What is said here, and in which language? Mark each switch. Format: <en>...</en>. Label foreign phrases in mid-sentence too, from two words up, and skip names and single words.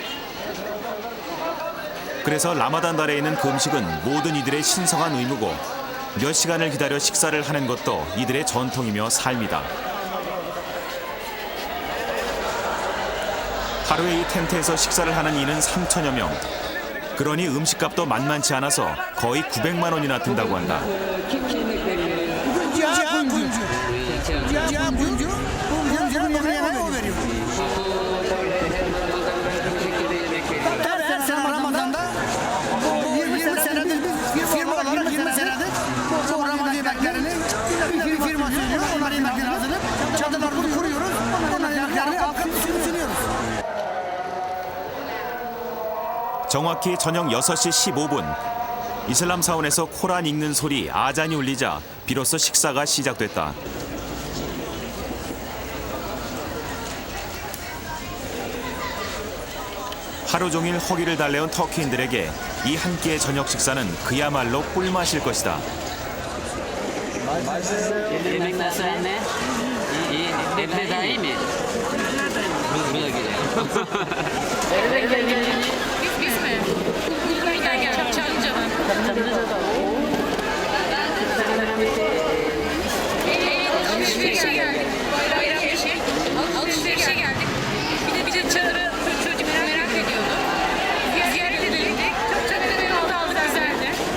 <ko>그래서 라마단 달에 있는 금식은 모든 이들의 신성한 의무고 몇 시간을 기다려 식사를 하는 것도 이들의 전통이며 삶이다. 하루에 이 텐트에서 식사를 하는 이는 3천여 명. 그러니 음식값도 만만치 않아서 거의 900만 원이나 든다고 한다.</ko> <tr>Her sene Ramazan'da 20 senedir biz firma olarak 20 senedir bu Ramazan yemeklerini bir firma sunuyor. Onların yemeklerini hazırlayıp çadırlarımızı kuruyoruz. Onların yemeklerini halka sunuyoruz.</tr> <ko>정확히 저녁 6시 15분. 이슬람 사원에서 코란 읽는 소리 아잔이 울리자 비로소 식사가 시작됐다. 하루 종일 허기를 달래온 터키인들에게 이 한 끼의 저녁 식사는 그야말로 꿀맛일 것이다.</ko> <tr>Yemek nasıl anne? İyi. Defne daha iyi mi? Bu da güzel. Nereden geldin? Biz mi? Ülkeden geldik, Çamlıca'dan. Alışverişe geldik. Bayram işi. Alışverişe geldik. Bir de çadırı çocuk merak ediyordu. Ziyaret edelim. Çok da memnun olduk, güzeldi.</tr>